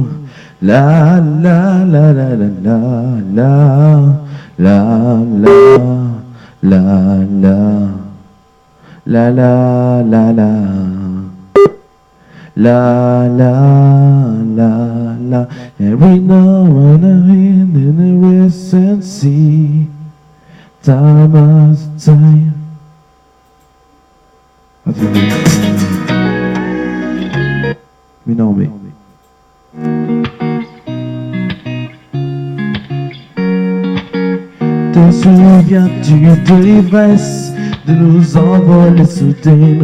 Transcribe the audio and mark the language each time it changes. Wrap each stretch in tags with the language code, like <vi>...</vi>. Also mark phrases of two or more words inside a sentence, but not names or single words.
<en>La la la la la la la la la la la la la la la la. Every now and then in a recent sea, time after time.</en> <fr>Mais non, mais. Te souviens-tu de l'ivresse de nos envols soudains?</fr>